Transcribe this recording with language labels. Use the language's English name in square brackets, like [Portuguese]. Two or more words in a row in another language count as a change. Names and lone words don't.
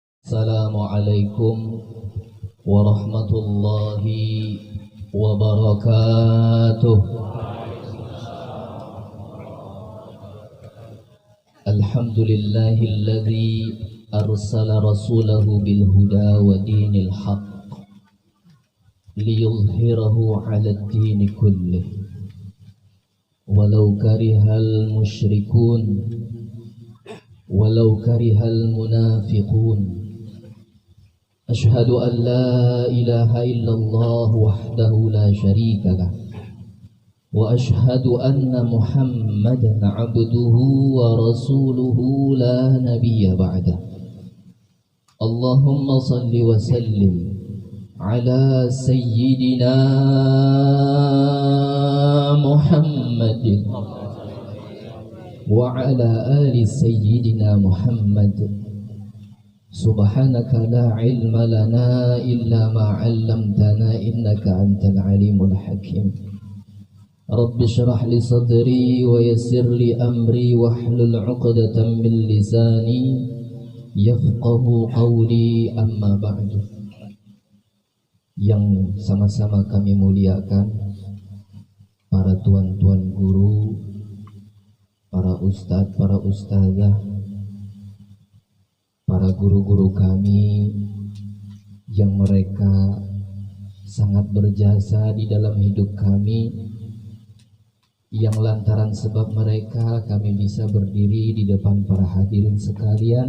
[Arabic] السلام عليكم ورحمة الله وبركاته. الحمد لله الذي أرسل رسوله بالهدى ودين الحق ليظهره على الدين كله ولو كره المشركون ولو كره المنافقون. أشهد أن لا إله إلا الله وحده لا شريك له وأشهد أن محمدا عبده ورسوله لا نبي بعده. اللهم صل وسلم على سيدنا محمد وعلى آل سيدنا محمد. سبحانك لا علم لنا إلا ما علمتنا إنك أنت العليم الحكيم. رب اشرح لي صدري ويسر لي أمري واحلل عقدة من لساني يفقهوا قولي، أما بعد. [Indonesian] Yang sama-sama kami muliakan para tuan-tuan guru, para ustadz, para ustazah, para guru-guru kami yang mereka sangat berjasa di dalam hidup kami, yang lantaran sebab mereka kami bisa berdiri di depan para hadirin sekalian.